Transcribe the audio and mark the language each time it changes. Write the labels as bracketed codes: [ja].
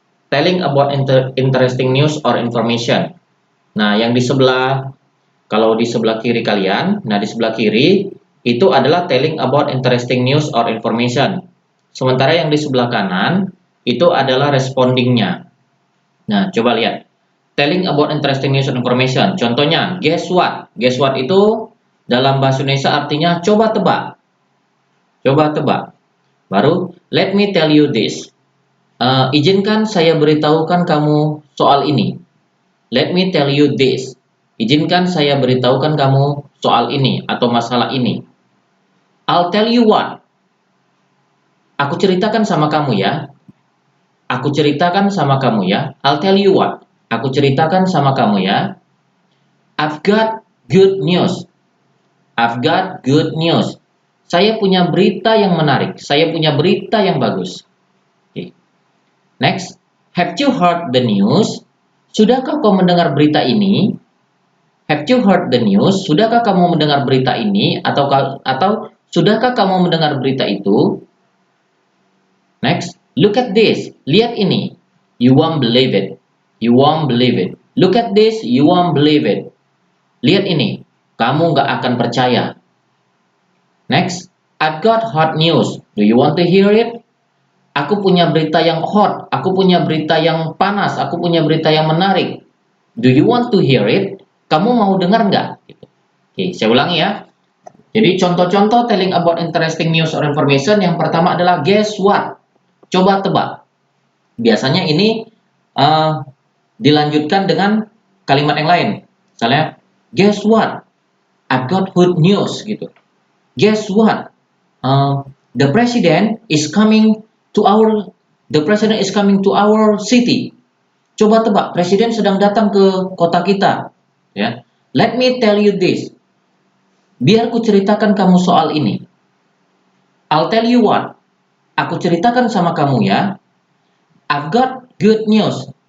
[en] Telling about interesting news or information. [id] Nah, yang di sebelah, kalau di sebelah kiri kalian, nah di sebelah kiri itu adalah [en] telling about interesting news or information. [id] Sementara yang di sebelah kanan itu adalah respondingnya. Nah, coba lihat. [en] Telling about interesting news or information. [id] Contohnya, [en] guess what? Guess what [id] itu dalam bahasa Indonesia artinya coba tebak. Coba tebak. Baru, [en] let me tell you this. [id] Izinkan saya beritahukan kamu soal ini. [en] Let me tell you this. [id] Izinkan saya beritahukan kamu soal ini atau masalah ini. [en] I'll tell you what. [id] Aku ceritakan sama kamu ya. Aku ceritakan sama kamu ya. [en] I'll tell you what. [id] Aku ceritakan sama kamu ya. [en] I've got good news. I've got good news. [id] Saya punya berita yang menarik. Saya punya berita yang bagus. [en] Okay. Next, have you heard the news? [id] Sudahkah kau mendengar berita ini? [en] Have you heard the news? [id] Sudahkah kamu mendengar berita ini? Atau sudahkah kamu mendengar berita itu? [en] Next, look at this. [id] Lihat ini. [en] You won't believe it. You won't believe it. Look at this. You won't believe it. [id] Lihat ini. Kamu nggak akan percaya. [en] Next, I've got hot news. Do you want to hear it? [id] Aku punya berita yang hot. Aku punya berita yang panas. Aku punya berita yang menarik. [en] Do you want to hear it? [id] Kamu mau dengar nggak? Oke, saya ulangi ya. Jadi contoh-contoh [en] telling about interesting news or information. [id] Yang pertama adalah [en] guess what? [id] Coba tebak. Biasanya ini dilanjutkan dengan kalimat yang lain. Misalnya, [en] guess what? I've got good news gitu. Guess what? The president is coming to our city. [id] Coba tebak, presiden sedang datang ke kota kita. [en] Ya. Let me tell you this. [id] Biar ku ceritakan kamu soal ini. [en] I'll tell you what. [id] Aku ceritakan sama kamu ya. [en] I've got good news.